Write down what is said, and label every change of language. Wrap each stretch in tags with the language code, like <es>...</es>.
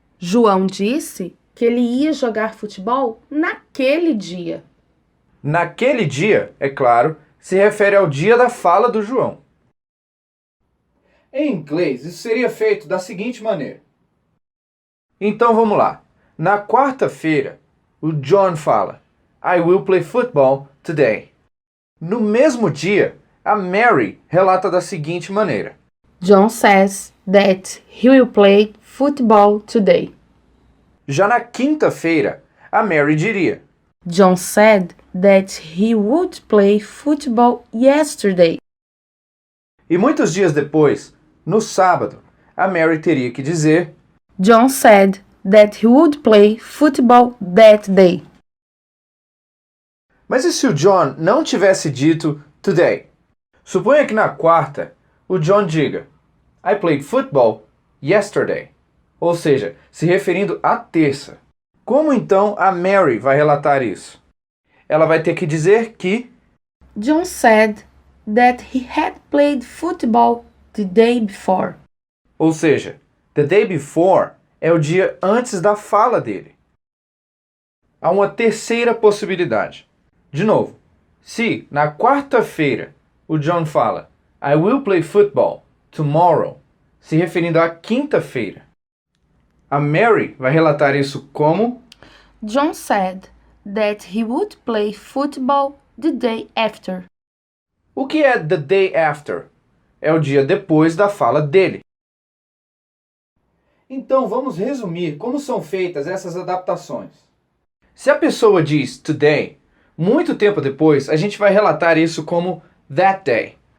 <pt>João disse que ele ia jogar futebol naquele dia. naquele dia, é claro, se refere ao dia da fala do João. Em inglês, isso seria feito da seguinte maneira. Então vamos lá. Na quarta-feira, o John fala:</pt> <en>I will play football today.</en> <pt>No mesmo dia, a Mary relata da seguinte maneira.</pt> <en>John says that he will play football today.</en> <pt>Já na quinta-feira, a Mary diria:</pt> <en>John said that he would play football yesterday.</en> <pt>e muitos dias depois, no sábado, a Mary teria que dizer:</pt> <en>John said that he would play football that day.</en> <pt>mas e se o John não tivesse dito today? Suponha que na quarta, o John diga:</pt> <en>I played football yesterday.</en> <pt>Ou seja, se referindo à terça. Como então a Mary vai relatar isso? Ela vai ter que dizer que</pt> <en>John said that he had played football the day before.</en> <pt>Ou seja,</pt> <en>the day before</en> <pt>é o dia antes da fala dele. Há uma terceira possibilidade. De novo, se na quarta-feira o John fala</pt> <en>I will play football tomorrow,</en> <pt>se referindo à quinta-feira, a Mary vai relatar isso como</pt> <en>John said that he would play football the day after.</en> <pt>O que é</pt> <en>the day after?</en> <pt>É o dia depois da fala dele. Então vamos resumir como são feitas essas adaptações. Se a pessoa diz today, muito tempo depois a gente vai relatar isso como</pt> <en>that day.</en>